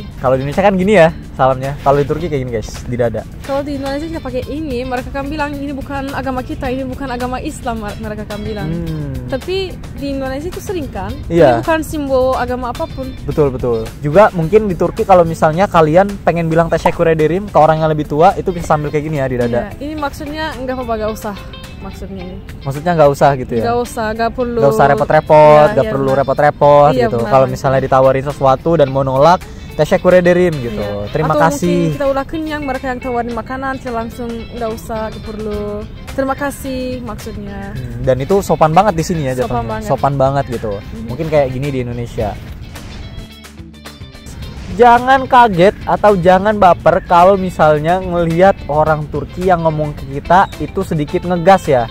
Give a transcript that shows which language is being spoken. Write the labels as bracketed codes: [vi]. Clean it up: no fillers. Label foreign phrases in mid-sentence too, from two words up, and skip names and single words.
[id] Kalau di Indonesia kan gini ya salamnya. Kalau di Turki kayak gini guys, di dada. Kalau di Indonesia kita pakai ini, mereka akan bilang ini bukan agama kita, ini bukan agama Islam, mereka akan bilang. Tapi di Indonesia itu sering kan? Iya. Ini bukan simbol agama apapun. Betul. Juga mungkin di Turki kalau misalnya kalian pengen bilang [tr] teşekkür ederim [id] ke orang yang lebih tua, itu bisa sambil kayak gini ya di dada. Iya. Ini maksudnya enggak apa-apa, gak usah. Maksudnya ini. Maksudnya nggak usah gitu ya? Nggak usah, nggak perlu. Nggak usah repot-repot, Ya, nggak iya, perlu benar. repot-repot Iya, gitu. benar, Kalau benar. misalnya ditawarin sesuatu dan mau nolak, [tr] teşekkür ederim gitu. [id] Iya. Terima Atau kasih. mungkin kita udah kenyang, mereka yang tawarin makanan, kita langsung nggak usah, nggak perlu. Terima kasih maksudnya. Dan itu sopan banget di sini ya Sopan jatuhnya. banget. Sopan banget gitu. Mungkin kayak gini di Indonesia. Jangan kaget atau jangan baper kalau misalnya ngelihat orang Turki yang ngomong ke kita itu sedikit ngegas ya.